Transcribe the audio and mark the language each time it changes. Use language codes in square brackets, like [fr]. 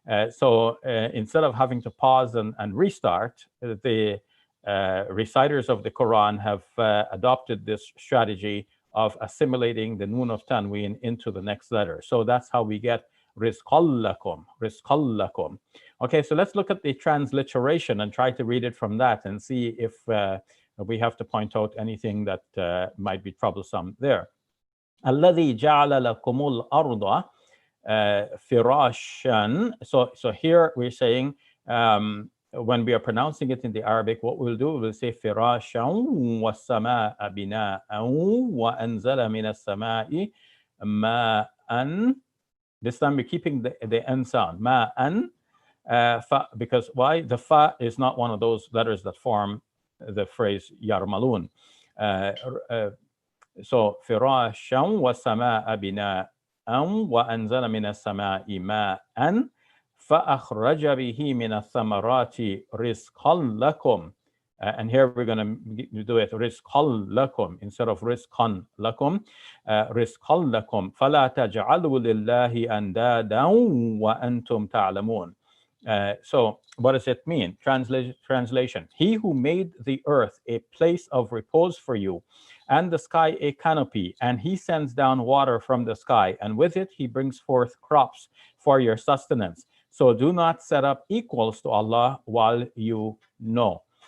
[en] So instead of having to pause and restart, the reciters of the Quran have adopted this strategy of assimilating the noon of tanween into the next letter. So that's how we get [ar] rizqallakum, rizqallakum. [en] Okay, so let's look at the transliteration and try to read it from that and see if we have to point out anything that might be troublesome there. [ar] الذي جعل لكم الأرض فراشا. [en] So here we're saying when we are pronouncing it in the Arabic, what we'll do, we'll say [ar] فراشا والسماء بناء وأنزل من السماء ماء. [en] This time we're keeping the N sound, ماء, because why? The fa is not one of those letters that form the phrase yarmalun. [ar] So فراشا والسماء بناء وأنزل من السماء ماء فأخرج به من الثمرات رزقا لكم. [en] And here we're going to do it [ar] رزقا لكم [en] instead of رزقا لكم. [ar] رزقا لكم فلا تجعلوا لله أندادا وأنتم تعلمون. [en] So what does it mean? Translation. He who made the earth a place of repose for you, and the sky a canopy, and he sends down water from the sky, and with it he brings forth crops for your sustenance. So do not set up equals to Allah while you know.